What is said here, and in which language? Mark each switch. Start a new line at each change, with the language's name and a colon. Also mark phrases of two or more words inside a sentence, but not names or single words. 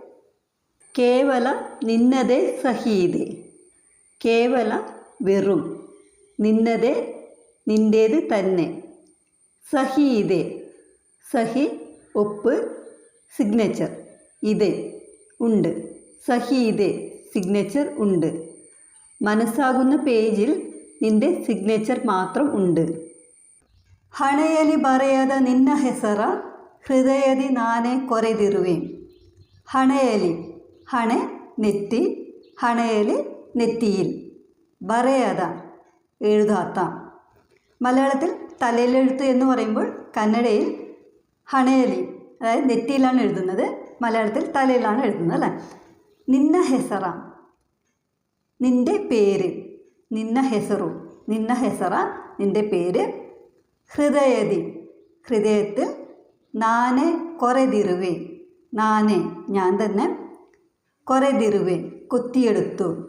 Kannada: ಕೇವಲ ನಿನ್ನದೇ ಸಹಿಯಿದೆ,
Malayalam: കേവല വെറും, നിന്നതെ നിൻ്റേത് തന്നെ, സഹീതെ സഹി ഒപ്പ്, സിഗ്നേച്ചർ ഇത് ഉണ്ട്, സഹീതെ സിഗ്നേച്ചർ ഉണ്ട്, മനസ്സാകുന്ന പേജിൽ നിൻ്റെ സിഗ്നേച്ചർ മാത്രം ഉണ്ട്.
Kannada: ಹಣೆಯಲ್ಲಿ ಬರೆಯದ ನಿನ್ನ ಹೆಸರ ಹೃದಯದಿ ನಾನೇ ಕೊರೆದಿರುವೆ.
Malayalam: ಹಣೆಯಲ್ಲಿ, ಹಣೆ നെറ്റി, ഹണയലി നെറ്റിയിൽ, ബറയത എഴുതാത്ത. മലയാളത്തിൽ തലയിലെഴുത്ത് എന്ന് പറയുമ്പോൾ കന്നഡയിൽ ഹണയലി അതായത് നെറ്റിയിലാണ് എഴുതുന്നത്, മലയാളത്തിൽ തലയിലാണ് എഴുതുന്നത് അല്ലേ.
Kannada: ನಿನ್ನ ಹೆಸರ
Malayalam: നിൻ്റെ പേര്,
Kannada: ನಿನ್ನ ಹೆಸರು ನಿನ್ನ ಹೆಸರ
Malayalam: നിൻ്റെ പേര്, ഹൃദയതി ഹൃദയത്തിൽ,
Kannada: ನಾನೇ ಕೊರೆದಿರುವೆ
Malayalam: നാനെ ഞാൻ തന്നെ, കൊറെതിരുവേ കൊത്തിയെടുത്തു.